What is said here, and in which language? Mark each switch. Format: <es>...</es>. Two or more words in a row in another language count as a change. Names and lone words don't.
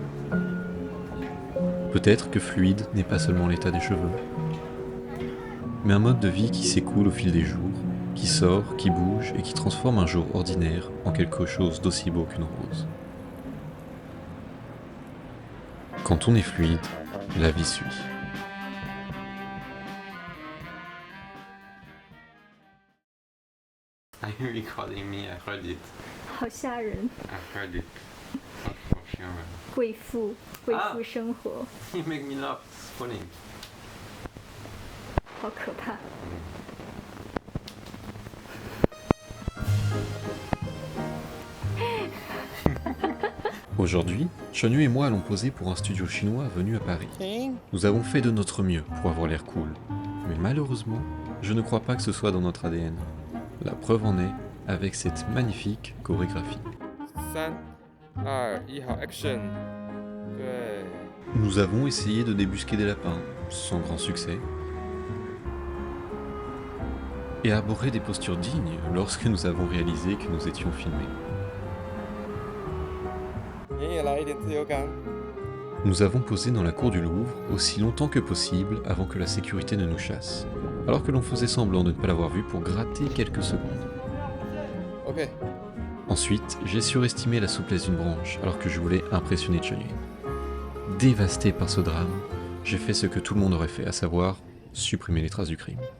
<fr>Peut-être que fluide n'est pas seulement l'état des cheveux, mais un mode de vie qui s'écoule au fil des jours, qui sort, qui bouge et qui transforme un jour ordinaire en quelque chose d'aussi beau qu'une rose. Quand on est fluide, la vie suit.</fr> <en>Are you recording me? I heard it.</en> <zh>好吓人，</zh> <en>I heard it. Not for sure.</en> <zh>贵妇生活，</zh> <en>You make me laugh. It's funny.</en> <zh>好可怕。</zh> <fr>Aujourd'hui, Chun-Yue et moi allons poser pour un studio chinois venu à Paris. Nous avons fait de notre mieux pour avoir l'air cool, mais malheureusement, je ne crois pas que ce soit dans notre ADN. La preuve en est avec cette magnifique chorégraphie.</fr> <zh>3、2、1，好 ，Action！ 对，</zh> <fr>Nous avons essayé de débusquer des lapins, sans grand succès, et arborer des postures dignes lorsque nous avons réalisé que nous étions filmés.</fr> <zh>你也来一点自由感。</zh> <fr>Nous avons posé dans la cour du Louvre aussi longtemps que possible avant que la sécurité ne nous chasse, alors que l'on faisait semblant de ne pas l'avoir vu pour gratter quelques secondes. OK， Ensuite, j'ai surestimé la souplesse d'une branche alors que je voulais impressionner Chun-Yue. Dévasté par ce drame, j'ai fait ce que tout le monde aurait fait, à savoir supprimer les traces du crime.</fr>